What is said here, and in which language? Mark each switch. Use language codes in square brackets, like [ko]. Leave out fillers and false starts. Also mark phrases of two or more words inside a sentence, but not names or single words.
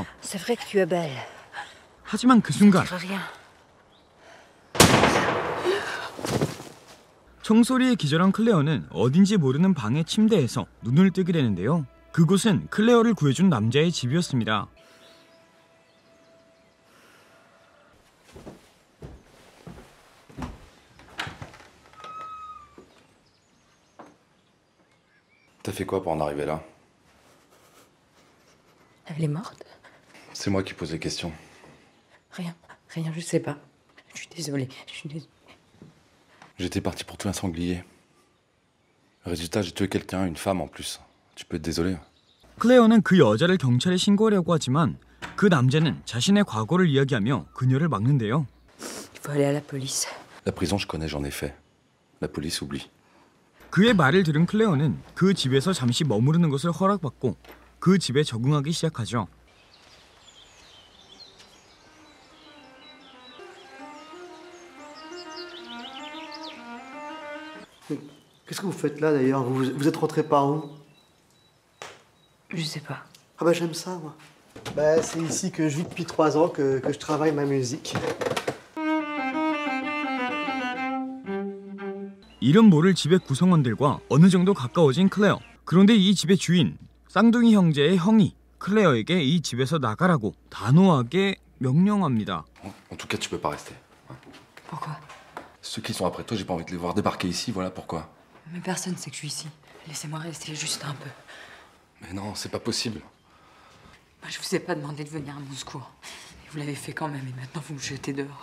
[fr] C'est vrai que tu es belle. [ko] 하지만 그 순간 [fr] Rien. [ko] 총소리에 기절한 클레어는 어딘지 모르는 방의 침대에서 눈을 뜨게 되는데요. 그곳은 클레어를 구해준 남자의 집이었습니다. [fr] T'as fait quoi pour en arriver là? Elle est morte? C'est moi qui pose les questions. Rien, je sais pas. Je suis désolée, J'étais parti pour tuer un sanglier. Résultat, j'ai tué quelqu'un, une femme en plus. Tu peux être désolé. [ko] 클레어는 그 여자를 경찰에 신고하려고 하지만 그 남자는 자신의 과거를 이야기하며 그녀를 막는데요. [fr] Il faut aller à la police. La prison, je connais, j'en ai fait. La police oublie. [ko] 그의 말을 들은 클레어는 그 집에서 잠시 머무르는 것을 허락받고 그 집에 적응하기 시작하죠. [fr] Qu'est-ce que vous faites là d'ailleurs? Vous êtes rentré par où? Je sais pas. Ah bah j'aime ça moi. Bah c'est ici que je vis depuis 3 ans, que je travaille ma musique. [ko] 이름 모를 집의 구성원들과 어느 정도 가까워진 클레어. 그런데 이 집의 주인 쌍둥이 형제의 형이 클레어에게 이 집에서 나가라고 단호하게 명령합니다. [fr] En tout cas, tu peux pas rester. Pourquoi? Ceux qui sont après toi, j'ai pas envie de les voir débarquer ici, voilà pourquoi. Mais personne sait que je suis ici. Laissez-moi rester juste un peu. Mais non, c'est pas possible. Moi, je vous ai pas demandé de venir à mon secours. Et vous l'avez fait quand même, et maintenant vous me jetez dehors.